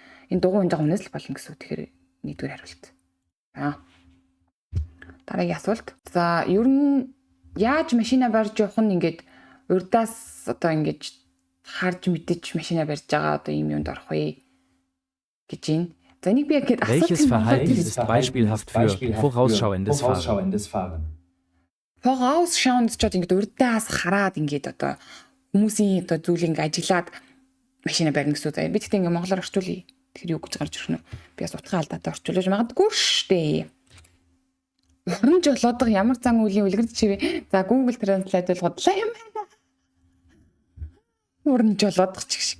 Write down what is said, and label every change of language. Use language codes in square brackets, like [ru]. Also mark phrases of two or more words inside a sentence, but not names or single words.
[mn] Энэ дугуйн жаг үнээс л болно гэсэн үг. Тэгэхээр нэгдүгээр хариулт. За. Дараагийн асуулт. За, ер нь яаж машина барьж явах нь ингээд урдаас одоо ингэж харж мэдэж машина барьж байгаа одоо ийм юмд орох вэ гэж байна. За энийг би яг гээд [de] Welches Verhalten ist beispielhaft für vorausschauendes Fahren? [mn] Vorausschauend ч одоо ингээд урдаас хараад ингээд одоо хүмүүсийн одоо зүйлийг ингээд ажиглаад машина барина гэсэн үг. За би тэгтээ ингээд монголоор орчуулъя. Тэгэхээр юу гэж гарч ирэх нь би бас утга алдаатай орчуулж магадгүй штэ. Уран жолоодох ямар зан үеийн үлгэр жишээ. За Google Translate бол годлаа юм байна. Уран жолоодох ч гэх шиг.